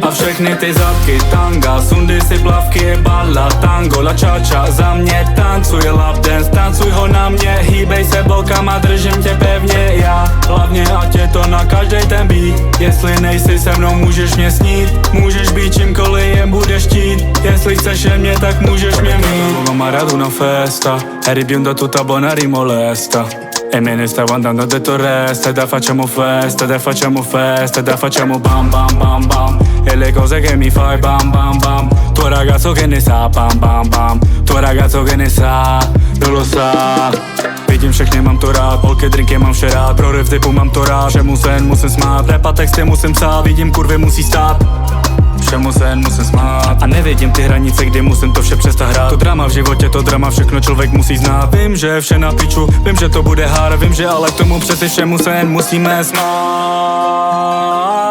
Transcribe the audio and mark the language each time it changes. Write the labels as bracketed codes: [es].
[cs] A všechny ty zadky, tanga, sundej si plavky, bala, tango, la čáča, za mě tancuj lap dance, tancuj ho na mě, hýbej se bokama, držím tě pevně já. Hlavně ať je to na každý ten beat, jestli nejsi se mnou, můžeš mě snít, můžeš být čímkoliv, jen budeš chtít, jestli chceš jen mě, tak můžeš mě mít. [it] Maradona festa, eri bionda tutta buona rimolesta, e me ne stavo andando, ho detto resta, dai facciamo festa, dai facciamo festa, dai facciamo bam bam bam bam, e le cose che mi fai bam bam bam, tuo ragazzo che ne sa bam bam bam, tuo ragazzo che ne sa, non lo sa. [cs] Vidím všechny, mám to rád, holky, drinky mám vše rád, proryv typu mám to rád, všemu se jen musím smát, repa texty musím psát, vidím kurvy musí stát, všemu se jen musím smát. A nevidím ty hranice, kdy musím to vše přestat hrát. To drama v životě, to drama, všechno člověk musí znát. Vím, že je vše na piču, vím, že to bude hard, vím, že ale k tomu přeci všemu se jen musíme smát.